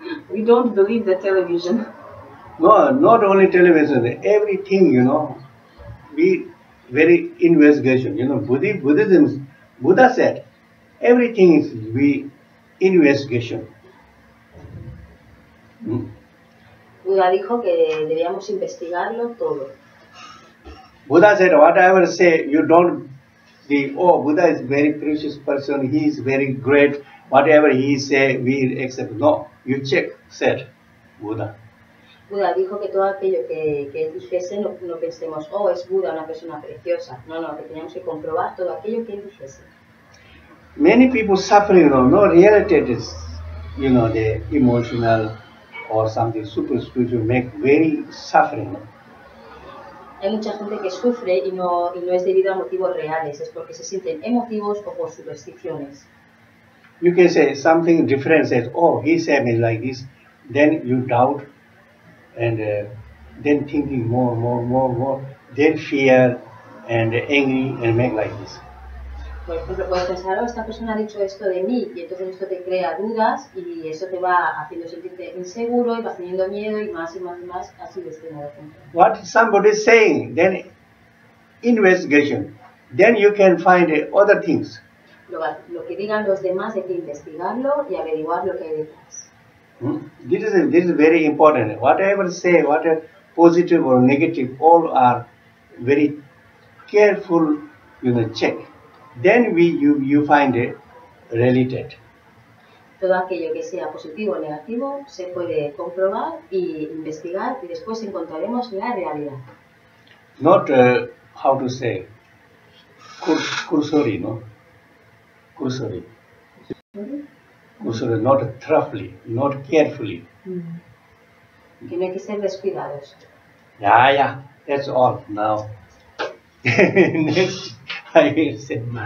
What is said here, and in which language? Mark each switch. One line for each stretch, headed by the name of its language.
English: We don't believe the television. No, not only television, everything, we very investigation. Buddhism, Buddha said, everything is we investigation.
Spanish: Buda dijo que debíamos investigarlo todo.
English: Buddha said, whatever say, you don't think, oh, Buddha is very precious person, he is very great, whatever he say, we accept. No, you check, said Buddha.
Spanish: Buda dijo que todo aquello que él dijese no pensemos, oh, es Buda, una persona preciosa. No, que teníamos que comprobar todo aquello que él dijese.
English: Many people suffering, no reality is, the emotional or something super spiritual make very suffering.
Spanish: Hay mucha gente que sufre y no es debido a motivos reales, es porque se sienten emotivos o por supersticiones.
English: You can say something different, says, oh, he said me like this, then you doubt, and then thinking more, then fear and angry and make like this.
Spanish: Por ejemplo, puedes pensar, oh, esta persona ha dicho esto de mí, y entonces esto te crea dudas y eso te va haciendo sentirte inseguro y vas teniendo miedo y más, así de este modo.
English: What somebody is saying, then investigation, then you can find other things.
Spanish: Lo que digan los demás hay que investigarlo y averiguar lo que hay detrás.
English: This is very important. Whatever say, whatever positive or negative, all are very careful, check. Then you find it related.
Spanish: Todo aquello que sea positivo o negativo se puede comprobar y investigar y después encontraremos la realidad.
English: Not how to say cursory, no? Cursory. Cursory, not thoroughly, not carefully.
Spanish: Que no hay que ser descuidados.
English: Yeah, that's all now. Next, I will say.